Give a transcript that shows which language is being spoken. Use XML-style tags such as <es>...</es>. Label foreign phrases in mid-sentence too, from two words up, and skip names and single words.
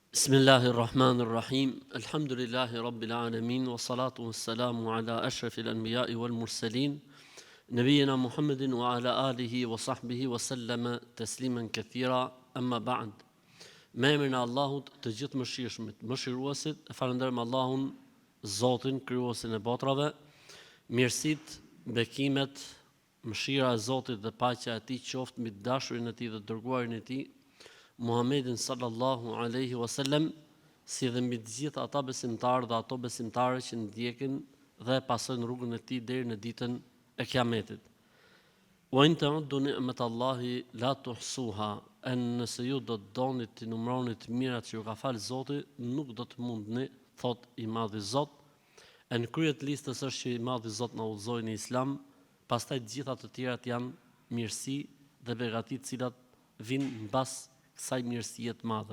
<ar>بسم الله الرحمن الرحيم. الحمد لله رب العالمين والصلاة والسلام على أشرف الأنبياء والمرسلين نبينا محمد وعلى آله وصحبه وسلم تسليما كثيرا. أما بعد.</ar> <sq>Me emrin e Allahut, të gjithë mëshirshmit, mëshiruesit, e falenderojmë Allahun, Zotin, krijuesin e botrave. Mirësitë, bekimet, mëshira e Zotit dhe paqja e Tij qoftë mbi dashurin e Tij dhe dërguarin e Tij, Muhammedin</sq> <ar>صلى الله عليه وسلم,</ar> <sq>si dhe mbi të gjithë ata besimtarë dhe ato besimtare që ndjekin dhe pasojnë rrugën e Tij deri në ditën e Kiametit.</sq> <ar>وإن تعدوا نعمة الله لا تحصوها,</ar> <sq>nëse ju do të doni të numëroni të mirat që ju ka falë Zoti, nuk do të mundni, thot i madhi Zot. Në krye të listës është që i madhi Zot na udhëzoi në Islam, pastaj të gjitha të tjerat janë mirësi dhe begati të cilat vijnë mbas kësaj mirësie të madhe.</sq>